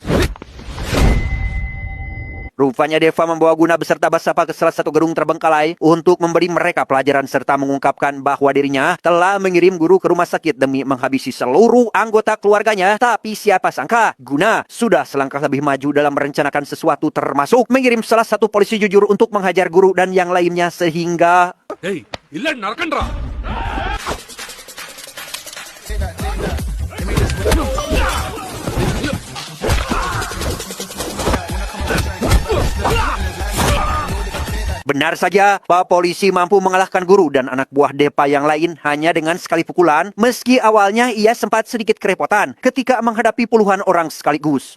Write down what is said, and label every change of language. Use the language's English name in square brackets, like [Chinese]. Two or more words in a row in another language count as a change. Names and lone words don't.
[Indonesian] Rupanya Deva membawa Guna beserta Basapa ke salah satu gedung terbengkalai untuk memberi mereka pelajaran serta mengungkapkan bahwa dirinya telah mengirim guru ke rumah sakit demi menghabisi seluruh anggota keluarganya. Tapi siapa sangka Guna sudah selangkah lebih maju dalam merencanakan sesuatu, termasuk mengirim salah satu polisi jujur untuk menghajar guru dan yang lainnya sehingga... [Telugu] ఏయ్ ఇల్లండి నరకండి రా [Indonesian] Benar saja, Pak Polisi mampu mengalahkan guru dan anak buah Depa yang lain hanya dengan sekali pukulan, meski awalnya ia sempat sedikit kerepotan ketika menghadapi puluhan orang sekaligus.